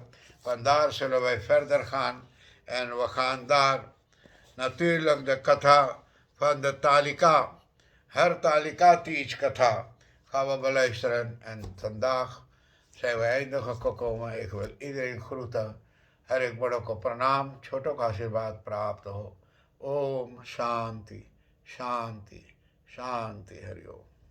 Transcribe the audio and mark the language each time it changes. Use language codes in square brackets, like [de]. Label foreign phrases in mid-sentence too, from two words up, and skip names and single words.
[nl] Vandaar zullen wij verder gaan. En we gaan daar natuurlijk de Katha van de Talika, Talika Teach Katha, gaan we beluisteren. En vandaag zijn we einde gekomen. Ik wil iedereen groeten. [hi] हरेक बड़ों को प्रणाम, छोटों का आशीर्वाद प्राप्त हो. [sa] ॐ शान्ति, शान्ति, शान्ति, हरि ॐ.